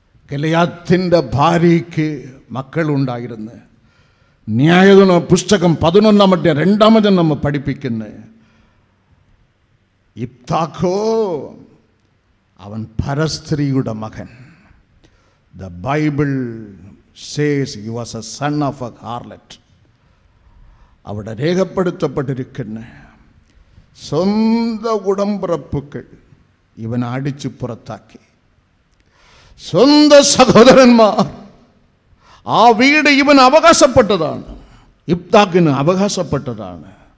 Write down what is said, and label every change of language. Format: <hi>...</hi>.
<ml>ഗലയാത്തിൻ്റെ ഭാര്യയ്ക്ക് മക്കളുണ്ടായിരുന്നു. ന്യായാധിപ പുസ്തകം 11-ാം അധ്യായം 2-ാം വചനം നമ്മ പഠിപ്പിക്കുന്ന ഇബ്താഖോ അവൻ പരസ്ത്രീയുടെ മകൻ.</ml> <en>The Bible says he was a son of a harlot.</en> <ml>അവിടെ രേഖപ്പെടുത്തപ്പെട്ടിരിക്കുന്ന സ്വന്തം ഉടമ്പിറപ്പുകൾ ഇവൻ അടിച്ചു പുറത്താക്കി. സ്വന്തം സഹോദരന്മാർ, ആ വീട് ഇവൻ അവകാശപ്പെട്ടതാണ്, ഇബ്താഖിന് അവകാശപ്പെട്ടതാണ്.</ml>